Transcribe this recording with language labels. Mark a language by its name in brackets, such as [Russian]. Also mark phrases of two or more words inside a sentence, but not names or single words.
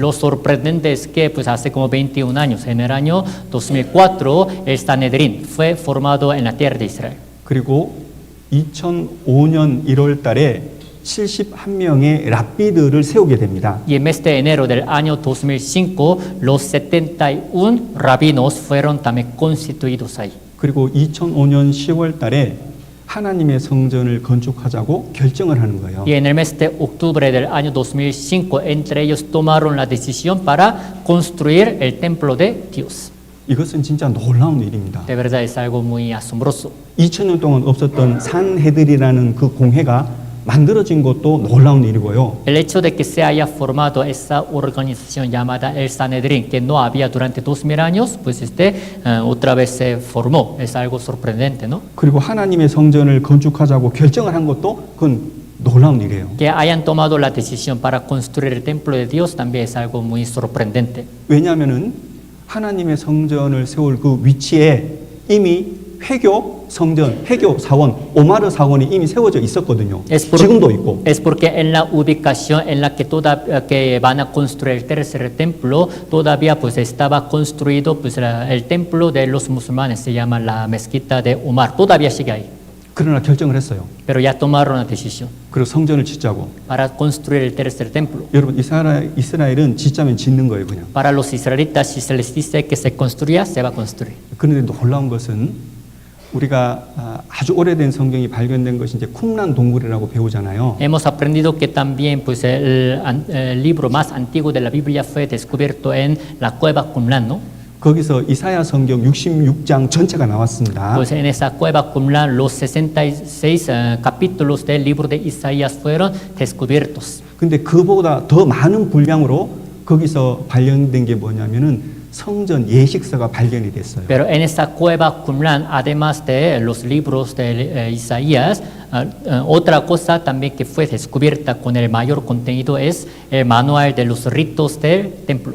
[Spanish] Lo sorprendente es que pues, hace como 21 años, en el año 2004, el Sanedrín fue formado en la tierra de Israel. [Korean] 그리고 2005년 1월 달에 71명의 랍비들을 세우게 됩니다. [Spanish] Y en mes de enero del año 2005, los 71 rabinos fueron también constituidos ahí. [Korean] 그리고 2005년 10월 달에 하나님의 성전을 건축하자고 결정을 하는 거예요. [Spanish] Y en el mes de octubre del año 2005, entre ellos tomaron la decisión para construir el templo de Dios. [Korean] 이것은 진짜 놀라운 일입니다. [Spanish] De verdad es algo muy asombroso. [Korean] 2000년 동안 없었던 산헤드리라는 그 공회가 만들어진 것도 놀라운 일이고요. [Spanish] El hecho de que se haya formado esa organización llamada el Sanedrín, que no había durante 2000 años, pues otra vez se formó. Es algo sorprendente, ¿no? [Korean] 그리고 하나님의 성전을 건축하자고 결정을 한 것도 그건 놀라운 일이에요. [Spanish] Que hayan tomado la decisión para construir el templo de Dios también es algo muy sorprendente. [Korean] 왜냐하면은 하나님의 성전을 세울 그 위치에 이미 회교 성전, 회교 사원, 오마르 사원이 이미 세워져 있었거든요. [Spanish] Es por- [Korean] 지금도 있고. [Spanish] Es porque en la ubicación en la que van a construir el tercer templo, todavía pues estaba construido pues el templo de los musulmanes, se llama la mezquita de Umar, todavía sigue ahí, [Korean] 그러나 결정을 했어요. [Spanish] pero ya tomaron la decisión [Korean] 그리고 성전을 짓자고. [Spanish] para construir el tercer templo. [Korean] 여러분 이스라엘은 짓자면 짓는 거예요, 그냥. [Spanish] Para los israelitas, si se les dice que se construya, se va a construir. [Korean] 그런데 놀라운 것은 우리가 아주 오래된 성경이 발견된 것이 이제 쿰란 동굴이라고 배우잖아요. [Spanish] Hemos aprendido que también pues, el libro más antiguo de la Biblia fue descubierto en la cueva Qumran, ¿no? [Korean] 거기서 이사야 성경 66장 전체가 나왔습니다. [Spanish] Pues en esa cueva Qumran los 66 capítulos del libro de Isaías fueron descubiertos. [Korean] 근데 그보다 더 많은 분량으로 거기서 발견된 게 뭐냐면은 성전 예식서가 발견이 됐어요. [Spanish] Pero en esa cueva Qumran, además de los libros de Isaías, otra cosa también que fue descubierta con el mayor contenido es el manual de los ritos del templo.